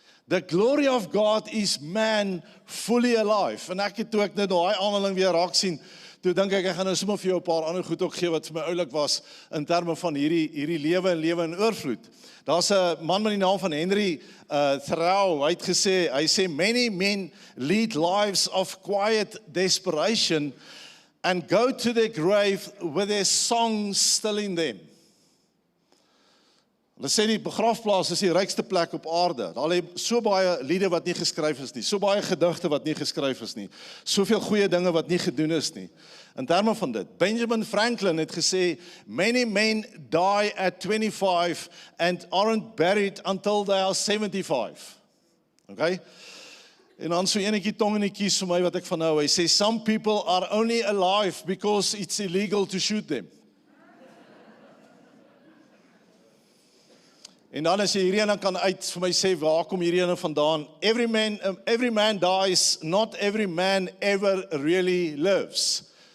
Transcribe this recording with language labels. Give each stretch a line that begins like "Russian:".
English: The glory of God is man fully alive.
Afrikaans: En toe ek nou daai aanhaling weer raak sien, toe dink ek gaan nou sommer vir jou 'n paar ander goed ook gee wat vir my oulik was in terme van hierdie lewe en lewe in oorvloed. Daar's 'n man met die naam van Henry Thoreau, hy het gesê, hy sê
English: many men lead lives of quiet desperation and go to their grave with their songs still in them.
Afrikaans: Hulle sê die begrafplaas is die rykste plek op aarde. Daar lê so baie liede wat nie geskryf is nie, so baie gedigte wat nie geskryf is nie, soveel goeie dinge wat nie gedoen is nie. In terme van dit, Benjamin Franklin het gesê,
English: many men die at 25 and aren't buried until they are 75. Okay?
Afrikaans: En dan so enetjie tong in die kies vir my wat ek van hou. Hy sê,
English: some people are only alive because it's illegal to shoot them.
Afrikaans: En dan as jy hierdie ene kan uit vir my sê, waar kom hierdie ene vandaan?
English: Every man dies, not every man ever really lives.